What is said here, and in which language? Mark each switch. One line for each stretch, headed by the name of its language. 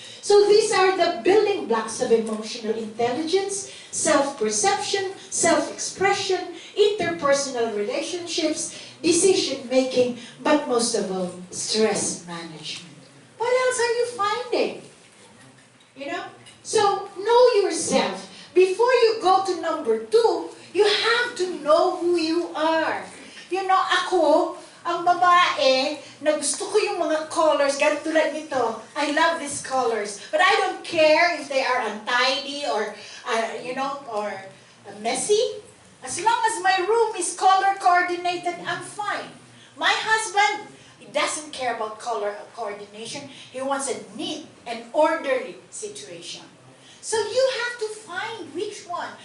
English: So these are the building blocks of emotional intelligence: self-perception, self-expression, interpersonal relationships, decision-making, but most of all, stress management. What else are you finding? You know? So know yourself. Before you go to number 2, you have to know who you are. You know,
Filipino: ako, ang babae, na gusto ko yung mga colors, ganito tulad nito.
English: I love these colors. But I don't care if they are untidy or, you know, or messy. As long as my room is color coordinated, I'm fine. My husband, he doesn't care about color coordination. He wants a neat and orderly situation. So you have to find which one.